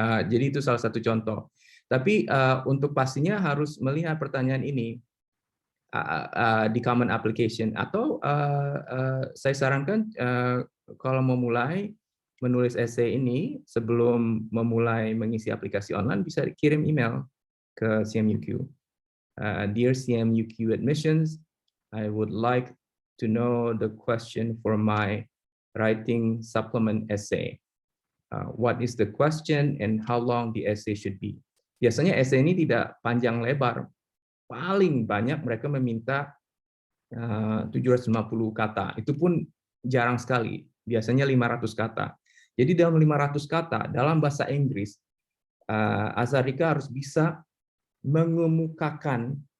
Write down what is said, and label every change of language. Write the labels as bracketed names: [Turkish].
[Indonesian] Jadi itu salah satu contoh. Tapi untuk pastinya harus melihat pertanyaan ini di common application, atau saya sarankan kalau memulai menulis essay ini sebelum memulai mengisi aplikasi online bisa kirim email ke CMUQ. [English] Dear CMUQ admissions, I would like to know the question for my writing supplement essay. What is the question and how long the essay should be? [Indonesian] Biasanya essay ini tidak panjang lebar. Paling banyak mereka meminta 750 kata. Itu pun jarang sekali. Biasanya 500 kata. Jadi dalam 500 kata, dalam bahasa Inggris, Azharika harus bisa mengemukakan